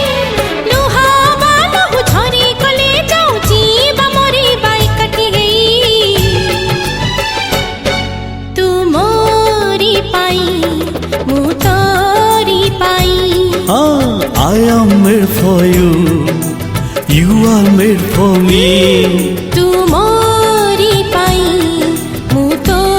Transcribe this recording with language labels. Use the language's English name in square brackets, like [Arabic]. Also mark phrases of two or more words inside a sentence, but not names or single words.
[Odia] ଲୁହ ବାନକୁ ଝରି ଗଲେ ଯାଉଛି ବା ମରିବା ଏକାଠି ହେଇ, ତୁ ମୋରି ପାଇଁ ମୁଁ ତୋରି ପାଇଁ। [English] I am made for you, you are made for me. [Odia] ତୁ ମୋରି ପାଇଁ, मु